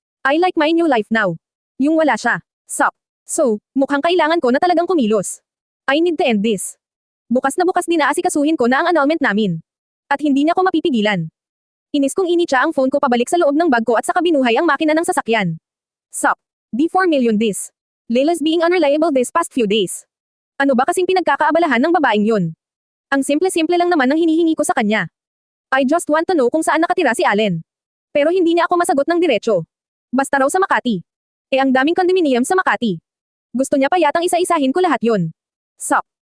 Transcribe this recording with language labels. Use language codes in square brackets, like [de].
[en] I like my new life now. [tl] Yung wala siya. [en] Sup. [tl] So, mukhang kailangan ko na talagang kumilos. [en] I need to end this. [tl] Bukas na bukas din aasikasuhin ko na ang annulment namin. At hindi niya ko mapipigilan. Inis kong initsa ang phone ko pabalik sa loob ng bag ko at saka binuhay ang makina ng sasakyan. Sup. D4 million this. [en] Layla's being unreliable this past few days. [tl] Ano ba kasing pinagkakaabalahan ng babaeng yun? Ang simple-simple lang naman ang hinihingi ko sa kanya. [en] I just want to know [tl] kung saan nakatira si Allen. Pero hindi niya ako masagot ng diretso. Basta raw sa Makati. Ang daming condominium sa Makati. Gusto niya pa yatang isa-isahin ko lahat yun. Sup.